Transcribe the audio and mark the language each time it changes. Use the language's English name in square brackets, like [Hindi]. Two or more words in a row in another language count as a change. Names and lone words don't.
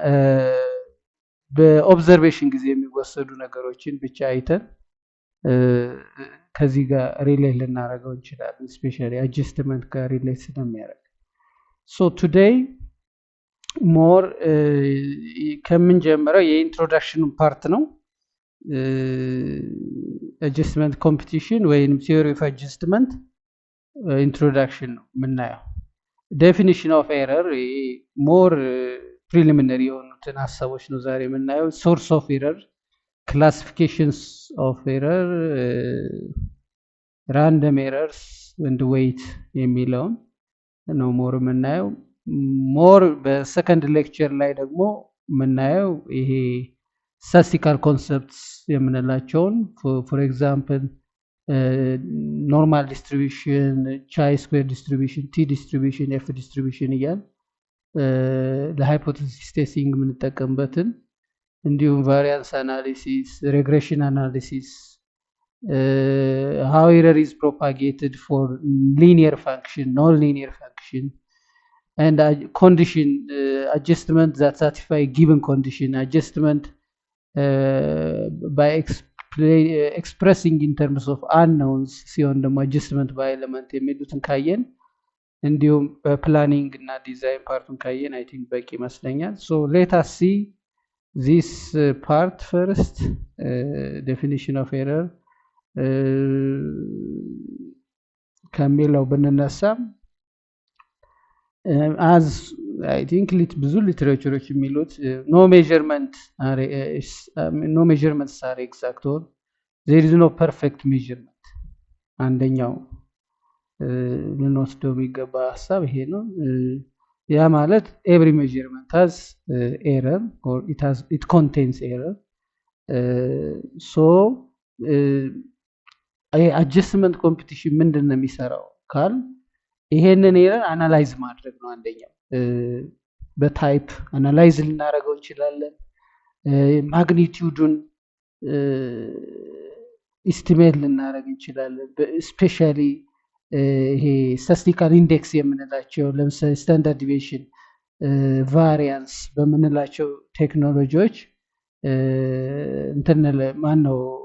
[Amharic] በኦብዘርቬሽን ጊዜ የሚወሰዱ ነገሮችን ብቻ አይተን ከዚህ ጋር ሪሌት ልናደርገው እንችላለን ስፔሻሊ አጀስትመንት ጋር ሪሌት ስለሚያደርግ [English] so today more [Amharic] ከምንጀምረው የኢንትሮዳክሽን ፓርት ነው [English] adjustment competition ወይም theory of adjustment introduction [Amharic] ነው ምናየው [English] definition of error more preliminary [Amharic] የሆኑትን ሐሳቦች ነው ዛሬ የምናየው [English] source of error classifications of error random errors and weight [Amharic] የሚለውን ነው ሞር የምናየው ሞር በሰከንድ ሌክቸር ላይ ደግሞ የምናየው ይሄ [English] statistical concepts የምንላቸውን for example normal distribution chi-square distribution t distribution f distribution [Amharic] እያል [English] hypothesis testing [Amharic] የምንጠቀምበትን እንዲሁም [English] variance analysis regression analysis how error is propagated for linear function non-linear function and condition adjustment that satisfy given condition adjustment by expressing in terms of unknowns [Amharic] ሲሆን ደግሞ [English] adjustment by element [Amharic] የሚሉትን ካየን እንዲሁም በፕላኒንግ እና ዲዛይን ፓርቱን ካየን [English] I think [Amharic] በቂ ይመስለኛል [English] so let us see this part first definition of error [Amharic] ከሚለው ብንነሳ [English] as I think [Amharic] ብዙ ሊትሬቸሮች የሚሉት [English] no measurements are exact or there is no perfect measurement [Amharic] አንደኛው ልንወስደው የሚገባ ሐሳብ ይሄ ነው ያ ማለት [English] every measurement has error or it contains error so adjustment competition [Amharic] ምንድነው የሚሰራው ካል ይሄንን ኤረር አናላይዝ ማድረግ ነው አንደኛው በታይፕ አናላይዝ ልናደርገው እንችላለን ማግኒቲዩዱን ኢስቲሜት ልናደርግ እንችላለን። ስፔሻሊ ይሄ [English] statistical index [Amharic] የምንላቸው ለምሳሌ [English] standard deviation variance [Amharic] በምንላቸው ቴክኖሎጂዎች እንትን ማን ነው